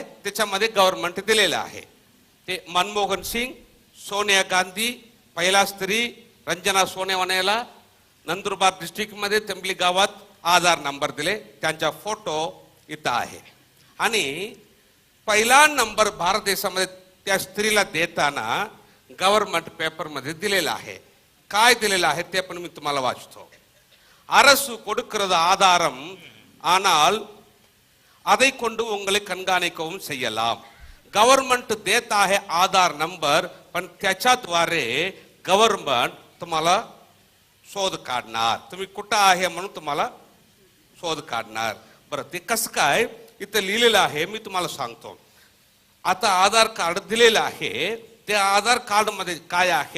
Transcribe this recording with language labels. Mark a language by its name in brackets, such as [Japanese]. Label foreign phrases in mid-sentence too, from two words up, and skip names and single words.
[Marathi] त्याच्यामध्ये गव्हर्नमेंट दिलेलं आहे. ते मनमोहन सिंग सोनिया गांधी पहिला स्त्री रंजना सोनावणेला नंदुरबार डिस्ट्रिक्ट मध्ये तेंबली गावात आधार नंबर दिले. त्यांचा फोटो इथं आहे. आणि पहिला नंबर भारत देशामध्ये त्या स्त्रीला देताना गव्हर्नमेंट पेपर मध्ये दिलेला आहे. काय दिलेलं आहे ते पण मी तुम्हाला वाचतो. [Tamil] அரசு கொடுக்கிறது ஆதாரம், ஆனால் அதை கொண்டு உங்களை कणगाणिकवून செய்யலாம். [Marathi] गव्हर्नमेंट देत आहे आधार नंबर, पण त्याच्याद्वारे गव्हर्नमेंट तुम्हाला शोध काढणार. तुम्ही कुठं आहे म्हणून तुम्हाला शोध काढणार. बरं, ते कसं काय इथं लिहिलेलं आहे मी तुम्हाला सांगतो. आता आधार कार्ड दिलेलं आहे. त्या आधार कार्ड मध्ये काय आहे?